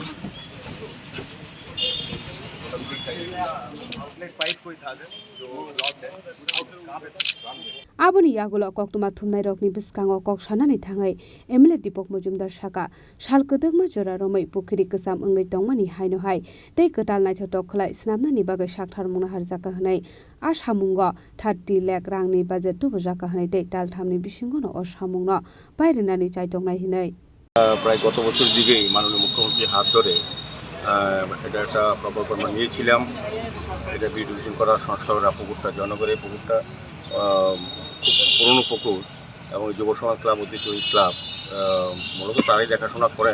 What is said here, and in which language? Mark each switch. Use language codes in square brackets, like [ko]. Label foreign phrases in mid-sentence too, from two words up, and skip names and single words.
[trp] Aboni yagulo koktuma thumnai rokni biskango koksanani thangai MLA Dipak Majumder saka salkodogma jora romai Pukhiri ksam ongai tongmani haino hai tei kotal naithotok khlai snamnani bagai sakthar mungna harjaka hnai asamungo 30 lakh rangni budget tu bujaka hnai tei talthamni bisingono asamungno bairenani chaitongnai hinai [bn] প্রায় গত বছর দিকেই মাননীয় মুখ্যমন্ত্রীর হাত ধরে এটা একটা প্রকল্প আমরা নিয়েছিলাম। এটা বিডিভিশন করার সংস্কার পুকুরটা জয়নগরে পুকুরটা খুব পুরনো পুকুর এবং যুব সমাজ ক্লাব ঐতিহ্যবাহী ক্লাব মূলত তারাই দেখাশোনা করেন।